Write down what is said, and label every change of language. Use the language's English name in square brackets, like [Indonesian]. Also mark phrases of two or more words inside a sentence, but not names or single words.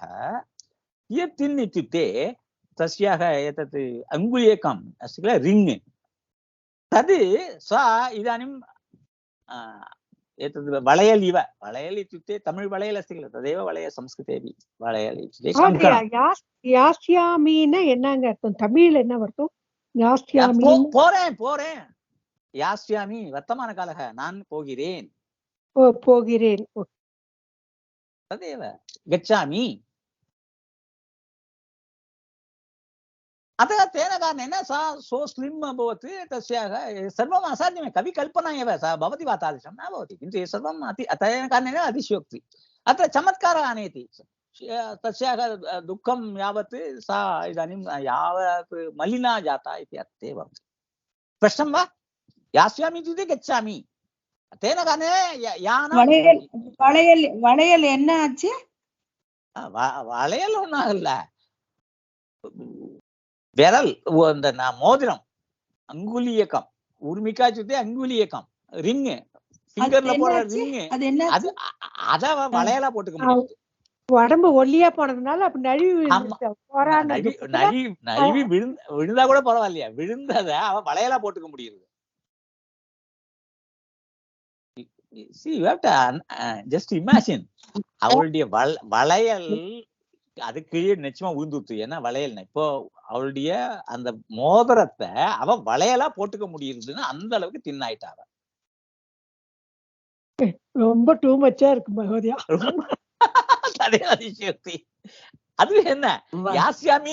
[Sanskrit] यत् थिन् इत्युक्ते तस्याः एतत् अङ्गुलीयकम् अस्ति किल, रिङ्ग्, तद् सा इदानीं एतद् वळयल् इव, वळयल् इत्युक्ते तमिळ् वळयल् अस्ति किल, तदेव वळय संस्कृतेपि वळयल् इत्युक्ते। [Tamil] யாஸ்யாமின்னா என்னங்க அர்த்தம்? தமிழ்ல என்ன அர்த்தம்? யாஸ்யாமி போறேன் [Sanskrit] यास्यामि वर्तमान कालः, [Tamil] நான் போகிறேன், போகிறேன், [Sanskrit] तदेव गच्छामि। अतः तेन कारणेन सा [English] so slim [Sanskrit] अभवत्, तस्याः सर्वम् असाध्यमेव, कविकल्पना एव, सा भवति वा तादृशं न भवति, किन्तु सर्वम् तेन कारणेन अतिशयोक्ति। अत्र चमत्कारः आनयति, तस्याः दुःखं यावत् सा इदानीं यावत् मलिना जाता इति अर्थे भवति। स्पष्टं वा? यास्यामि इत्युक्ते गच्छामि, तेन कारणेन [Tamil] वळयल् என்ன ஆச்சு? வளையல் ஒன்றும் இல்ல, விரல், அந்த மோதிரம், அங்குலியக்கம், ஊர்மிகா இत्युक्ते அங்குலியக்கம், ரிங், ஃபிங்கர்ல போடுற ரிங், அது அத வளையலா போட்டுக்க முடியாது. உடம்பு ஒல்லியா போனதுனால அப்ப நழுவி விழுந்தா கூட பரவாயில்லையா, விழுந்தத அவ வளையலா போட்டுக்க முடியுது. [English] See, you have to just imagine, [Tamil] அவளுடைய வளையல் அது கீழே நிச்சயமா விழுந்துட்டு, ஏன்னா வளையல் இப்போ அவளுடைய அந்த மோதிரத்தை அவ வளையலா போட்டுக்க முடியுதுன்னு அந்த அளவுக்கு தின்னாயிட்டா. ரொம்ப [English] too much [Tamil] இருக்கு மகோதயா. அதே அதிசயோக்தி. அது என்ன, யாஸ்யாமி